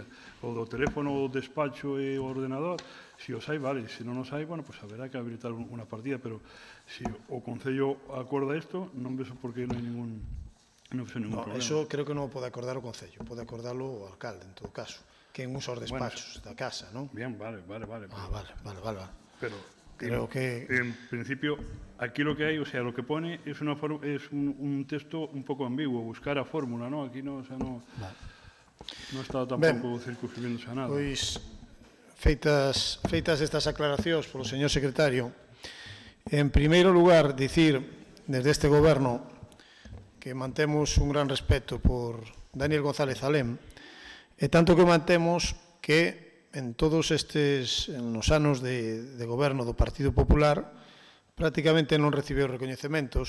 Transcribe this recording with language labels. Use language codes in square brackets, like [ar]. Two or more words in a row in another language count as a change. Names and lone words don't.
[gl] O do teléfono, o despacho e o ordenador, si os hai, vale, se non os hai, bueno, pues haberá que habilitar unha partida, pero se o Concello acorda isto, non vexo por que non hai ningún problema. Eso creo que non o pode acordar o Concello, pode acordarlo o alcalde, en todo caso, que usa os despachos da casa, non? [es] Bien, vale. Ah, vale. Pero creo que... En principio, aquí lo que hay, o sea, lo que pone es un texto un poco ambiguo, [gl] buscar a fórmula, [es] ¿no? Aquí no, o sea, no está tampouco circunscribiéndose a nada. [gl] Pois, feitas estas aclaracións polo señor secretario, en primeiro lugar, dicir desde este goberno que mantemos un gran respeto por Daniel González Alén, e tanto que mantemos que en todos nos anos de goberno do Partido Popular prácticamente non recibiu recoñecementos.